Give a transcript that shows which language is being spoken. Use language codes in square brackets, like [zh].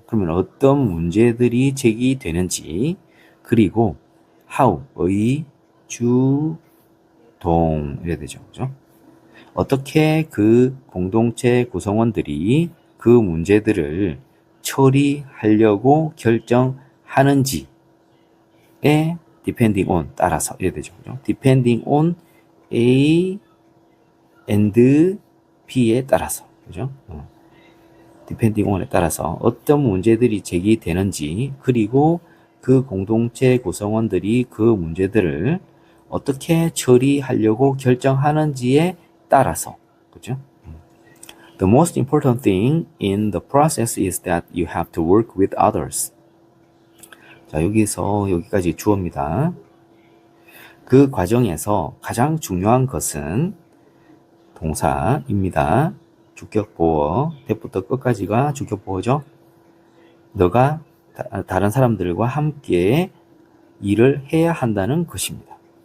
[ko] 그러면 어떤 문제들이 제기되는지, 그리고 how, 주, 동 이래야 되죠. 그죠? 어떻게 그 공동체 구성원들이 그 문제들을 처리하려고 결정하는지에 depending on, 따라서 이래야 되죠. 그죠? [en] depending on A and B에 따라서. [ko] 그죠? [en] depending on [ko] 에 따라서 어떤 문제들이 제기되는지, 그리고 그 공동체 구성원들이 그 문제들을 어떻게 처리하려고 결정하는지에 따라서. 그죠? [en] The most important thing in the process is that you have to work with others. [ko] 자, 여기서 여기까지 주어입니다. 그 과정에서 가장 중요한 것은 동사입니다. 주격보어, 대부터 끝까지가 주격보어죠. 너가 다른 사람들과 함께 일을 해야 한다는 것입니다.